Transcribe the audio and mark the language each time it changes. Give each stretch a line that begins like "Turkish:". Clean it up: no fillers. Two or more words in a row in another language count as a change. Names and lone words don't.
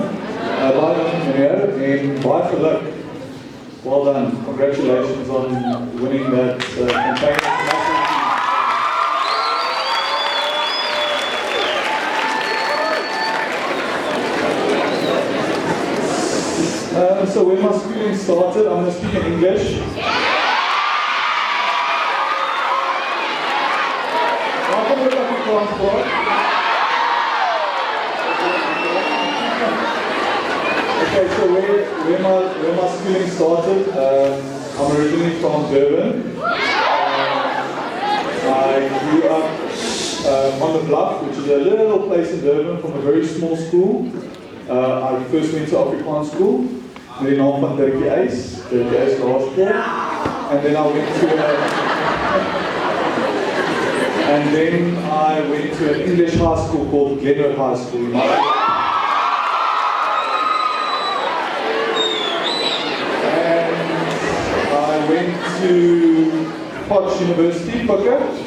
Afrikaans: Baie meneer en baie geluk.
English: Well done. Congratulations on winning that campaign. So when my schooling started, I'm going to speak in English.
Afrikaans: Welkom weer op die transport.
English: Okay, so where my schooling started, I'm originally from Durban. I grew up on the Bluff, which is a little place in Durban, from a very small school. I first went to Afrikaans school,
Afrikaans: met die naam van
English: Dirkie Eis Law School, and then I went to an English high school called Glenwood High School. I went to Potch University, Pucker.